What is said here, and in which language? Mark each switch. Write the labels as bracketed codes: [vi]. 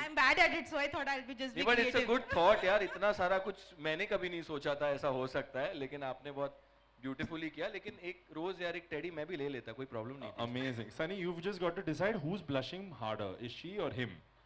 [en] I'm bad at it, so I thought I'll be just be But it's a creative. good thought, यार. [hi] इतना सारा कुछ मैंने कभी नहीं सोचा था ऐसा हो सकता है, लेकिन आपने बहुत beautifully किया. लेकिन एक रोज यार, एक टेडी मैं भी ले लेता, कोई प्रॉब्लम नहीं थी. [en] amazing. Sunny, you've just got to decide who's blushing harder, is she or him?